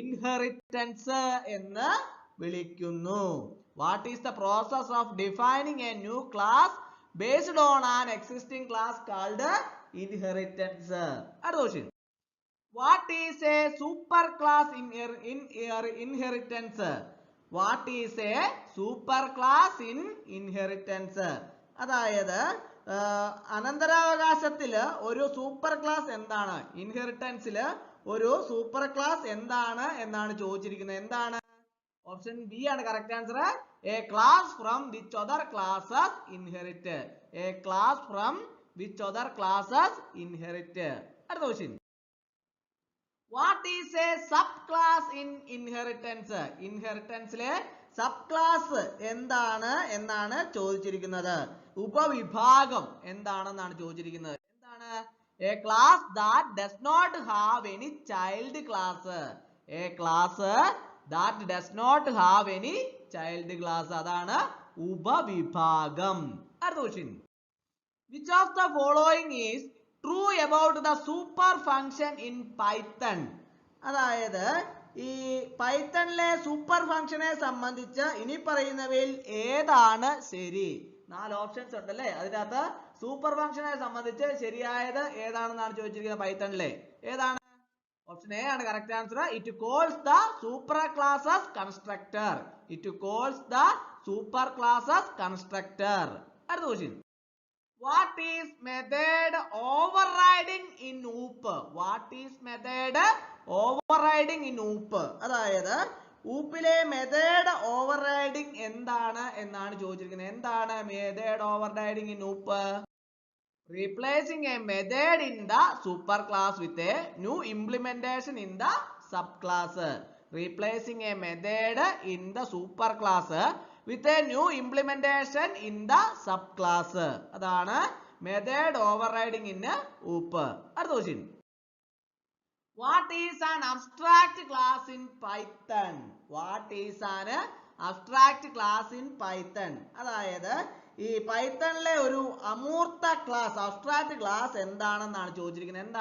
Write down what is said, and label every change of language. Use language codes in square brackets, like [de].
[ml] Inheritance എന്ന് വിളിക്കുന്നു. [en] What is the process of defining a new class based on an existing class called inheritance? [ml] അടുത്ത question. [en] What is a superclass in inheritance? What is a superclass in inheritance? [ml] അതായത് അനന്തരാവകാശത്തില് ഒരു super class എന്താണ്? ഇൻഹെറിറ്റൻസില് ഒരു super class എന്താണ് എന്നാണ് ചോദിച്ചിരിക്കുന്നത്. എന്താണ്? Option B ആണ് correct answer, [en] A class from which other classes inherit. A class from which other classes inherit. [ml] അടുത്ത question. [en] What is a sub class in inheritance? [ml] ഇൻഹെറിറ്റൻസിലെ sub class എന്താണ് എന്നാണ് ചോദിച്ചിരിക്കുന്നത്. ഉപവിഭാഗം എന്താണെന്നാണ് ചോദിച്ചിരിക്കുന്നത്. എന്താണ്? [en] A class that does not have any child class. A class that does not have any child class. [ml] അതാണ് ഉപവിഭാഗം. അടുത്ത question. [en] Which of the following is true about the super function in Python? [ml] അതായത് ഈ പൈത്തണിലെ super ഫംഗ്ഷനെ സംബന്ധിച്ച് ഇനി പറയുന്നവയിൽ ഏതാണ് ശരി? 4 ഓപ്ഷൻസ് ഉണ്ടല്ലേ, അതിനകത്ത് സൂപ്പർ ഫംഗ്ഷനെ സംബന്ധിച്ച് ശരിയായത് ഏതാണെന്നാണ് ചോദിച്ചിരിക്കുന്നത് പൈത്തണിലെ. ഏതാണ്? ഓപ്ഷൻ എ ആണ് correct answer. [en] It calls the super class's constructor. It calls the super class's constructor. [ml] അടുത്ത question. [en] What is method overriding in OOP? What is method overriding in OOP? [ml] അതായത് ഊപ്പിലെ മെത്തേഡ് ഓവർറൈഡിംഗ് എന്താണ് എന്നാണ് ചോദിച്ചിരിക്കുന്നത്. എന്താണ് method ഓവർറൈഡിംഗ് in ഊപ്പ്? [en] Replacing a method in the superclass with a new implementation in the subclass. Replacing a method in the superclass with a new implementation in the subclass. [ml] അതാണ് [en] method overriding in OOP. [ml] അടുത്ത question. [en] What is an abstract class in Python? What is an abstract class in Python? [ml] അതായത് ഈ പൈത്തണിലെ ഒരു അമൂർത്ത class, abstract class എന്താണെന്നാണ് ചോദിച്ചിരിക്കുന്നത്.